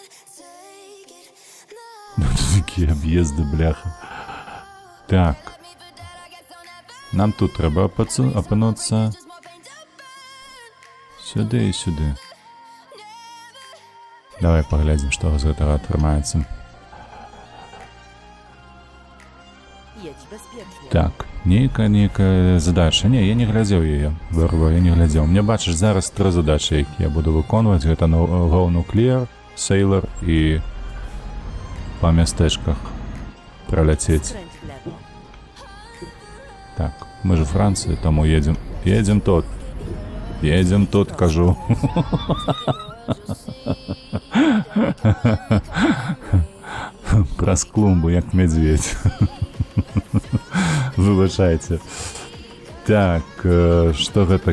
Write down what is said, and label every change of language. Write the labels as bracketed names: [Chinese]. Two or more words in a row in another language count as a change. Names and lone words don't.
[Belarusian] Ну, тут такія аб'езды, бляха. Так. Нам тут трэба апынуцца. Сюды і сюды. Давай паглядзім, што з гэтага атрымаецца. [Polish] Jedź bezpiecznie. [Belarusian] Так, нейкая задача. Не, я не глядзеў яе. Я не глядзеў. Мне бачыш зараз 3 задачы, якія я буду выконваць. Гэта Go Nuclear, Sailor і па мястэчках праляцець. [Polish] Skręć w lewo. [Belarusian] Так, мы ж у Францыі, таму едзем. Едзем тут. Едзем тут, кажу. Праз клумбу, як медведь. Выбачайце. Так, што гэта?